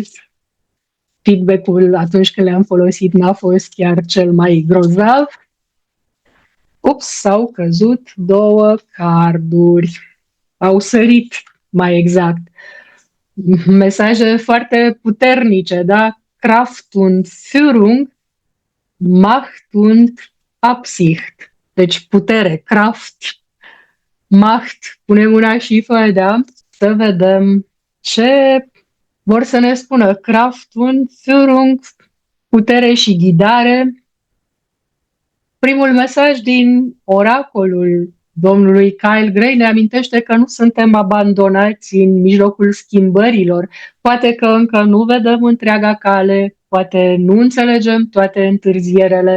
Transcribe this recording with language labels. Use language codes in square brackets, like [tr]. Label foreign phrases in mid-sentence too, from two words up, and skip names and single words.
[ro] Feedback-ul atunci când le-am folosit n-a fost chiar cel mai grozav. Ups, s-au căzut 2 carduri. Au sărit, mai exact. Mesaje foarte puternice, da? [de] Kraft und Führung, Macht und Absicht. [ro] Deci putere, [de] Kraft, Macht. [ro] Punem una și fă, da? Să vedem ce vor să ne spună. [de] Kraft und Führung, [ro] putere și ghidare. Primul mesaj din oracolul domnului Kyle Gray ne amintește că nu suntem abandonați în mijlocul schimbărilor. Poate că încă nu vedem întreaga cale, poate nu înțelegem toate întârzierele.